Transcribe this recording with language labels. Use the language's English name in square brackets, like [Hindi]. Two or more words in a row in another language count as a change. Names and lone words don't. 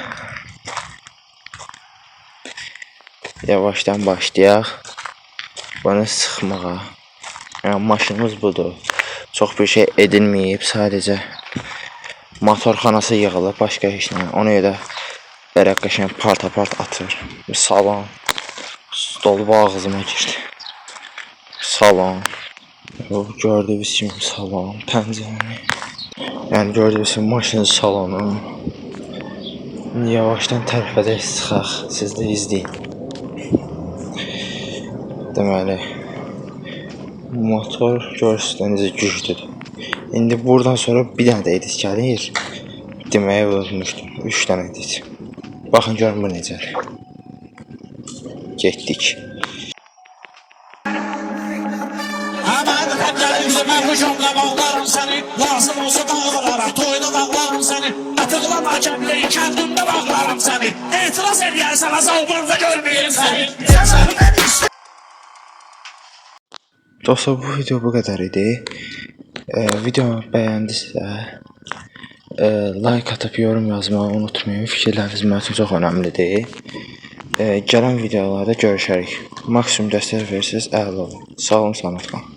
[Azerbaijani] Yavaşdan başlayaq bunu sıxmağa. Yəni maşınımız budur. Çox bir şey edilməyib, sadəcə motorxanası yığılıb, başqa heç nə. Ona görə belə qəşəng part-apart atır. Salon, stol ağzıma girdi. Salon, gördüyünüz kimi salon, pəncərəni. Yəni gördüyünüz kimi maşının salonu. Yavaşdan tərəfədə çıxaq, siz də izləyin. Deməli, motor görürsünüz necə güclüdür. İndi buradan sonra bir dənə də edit gəlir. Deməyə ölmüşdüm. 3 dənə edit. Baxın görün bu necədir. Getdik. [Turkish] Ben hücumla bağlarım seni. Lazım olsa dağılarak toyuna bağlarım seni. Atıkla hakemliği kendimde bağlarım seni. İtiraz edersen azalımda görmeyeyim seni. [Azerbaijani] Dostlar, bu video bu qədər idi. Videomu bəyəndisə like atıb yorum yazmağı unutmayın. Fikirləriniz mənim üçün çox önəmlidir. Gələn videolarda görüşərik. Maksimum dəstək verirsiniz, əla olun. Sağ olun, salamat qalın.